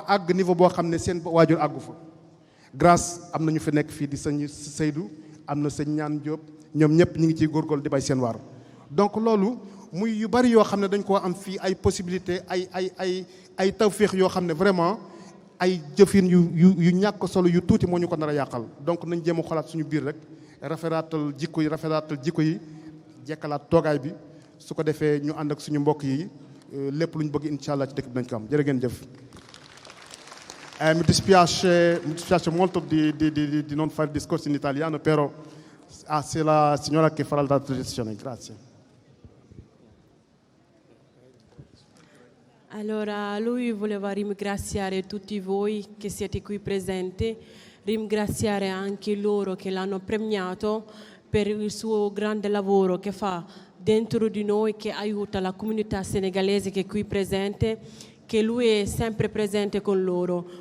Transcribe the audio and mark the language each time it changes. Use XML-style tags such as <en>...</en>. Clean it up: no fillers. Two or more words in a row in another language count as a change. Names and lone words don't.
<wo>àgg niveau boo xam ne seen waajur àggu fa grâce am na ñu fi nekk fii di sëñ Seydou am na sëñ Ñaan Diop ñoom ñëpp ñi ngi ciy góorgóorlu di bay seen waar donc loolu muy yu bari yoo xam ne dañ koo am fii ay possibilité ay tawféex yoo xam ne vraiment ay jëfin yu ñàkk solo yu tuuti moo ñu ko nar a yàqal donc nañ jéem a xolaat suñu biir rek rafetaatal jikko yi jekkalaat toogaay bi su ko defee ñu ànd ak suñu mbokk yi lépp lu ñu bëgg</wo> <ar>إن شاء الله</ar> <wo>ci dëkk bi nañ ko am jërë ngeen jëf.</wo> <it>Mi dispiace molto di non fare discorsi in italiano, però c'est la signora che farà la traduzione. Grazie. Allora, lui voleva ringraziare tutti voi che siete qui presenti, ringraziare anche loro che l'hanno premiato per il suo grande lavoro che fa dentro di noi, che aiuta la comunità senegalese che è qui presente, che lui è sempre presente con loro.</it>